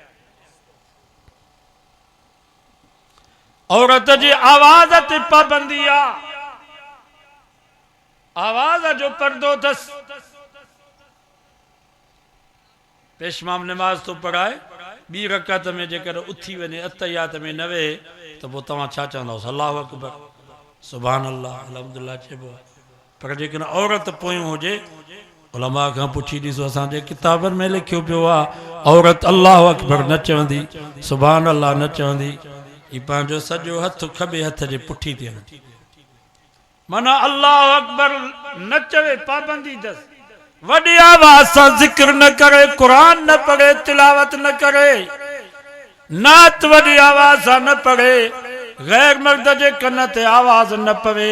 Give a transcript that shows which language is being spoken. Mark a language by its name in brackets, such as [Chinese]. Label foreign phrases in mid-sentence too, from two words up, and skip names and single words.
[Sindhi] औरत जी आवाज़ ते पाबंदी आहे आवाज़ जो पर्दो अथसि पेशमाम निमाज़ तो पढ़ाए 2 रकात में जेकर उथी वञे अतहियात में न वेहे त पोइ तव्हां छा चवंदव [Arabic] الله أكبر سبحان الله الحمد لله [Sindhi] चइबो पर जेकॾहिं औरत पोयूं हुजे उलमा खां पुछी ॾिसो असांजे किताबनि में लिखियो पियो आहे औरत [Arabic] الله أكبر [Sindhi] न चवंदी [Arabic] سبحان الله [Sindhi] न चवंदी ही पंहिंजो सॼो हथ खॿे हथ जे पुठी थी हणे माना [Arabic] الله أكبر [Sindhi] न चवे पाबंदी अथसि वॾी आवाज़ सां ज़िक्र न करे क़ुरान न पढ़े तिलावत न करे नात वॾी आवाज़ सां न पढ़े गैर मर्द जे कन ते आवाज़ न पवे।